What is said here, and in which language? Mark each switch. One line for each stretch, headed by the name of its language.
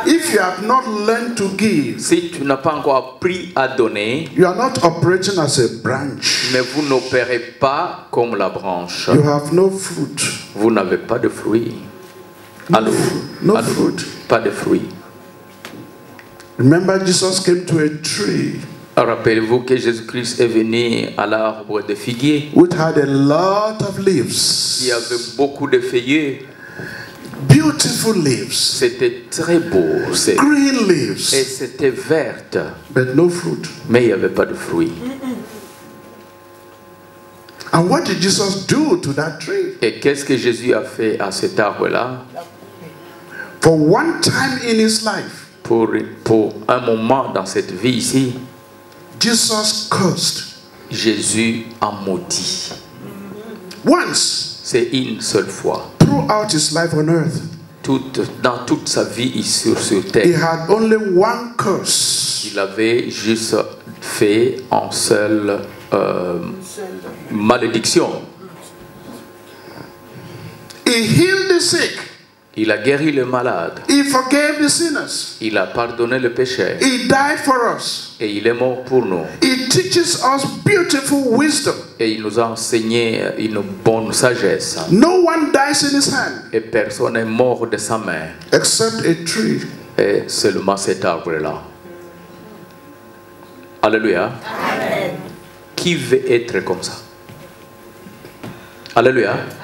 English: If you have not learned to give,
French: si tu n'as pas encore appris à donner,
English: you are not operating as a branch.
French: Mais vous n'opérez pas comme la branche.
English: You have no fruit.
French: Vous n'avez pas de fruits.
English: No fruit.
French: Pas de fruits.
English: Remember, Jesus came to a tree.
French: Rappelez-vous que Jésus-Christ est venu à l'arbre de figuier.
English: Which had a lot of leaves.
French: Il y avait beaucoup de feuillets.
English: Beautiful leaves.
French: C'était très beau.
English: Green leaves.
French: Et c'était verte.
English: But no fruit.
French: Mais il n'y avait pas de fruits.
English: And what did Jesus do to that tree?
French: Et qu'est-ce que Jésus a fait à cet arbre-là?
English: For one time in his life,
French: pour un moment dans cette vie ici,
English: Jesus cursed.
French: Jésus a maudit.
English: Once,
French: C'est une seule fois.
English: throughout his life on earth,
French: Dans toute sa vie sur
English: he
French: terre,
English: had only one curse.
French: il avait juste fait en seule malédiction.
English: He healed the sick.
French: Il a guéri le malade.
English: He forgave the sinners.
French: Il a pardonné le péché.
English: He died for us.
French: Et il est mort pour nous.
English: He teaches us beautiful wisdom.
French: Et il nous a enseigné une bonne sagesse.
English: No one dies in his hand
French: Et personne n'est mort de sa main.
English: except a tree.
French: Et seulement cet arbre-là. Alléluia. Amen. Qui veut être comme ça? Alléluia.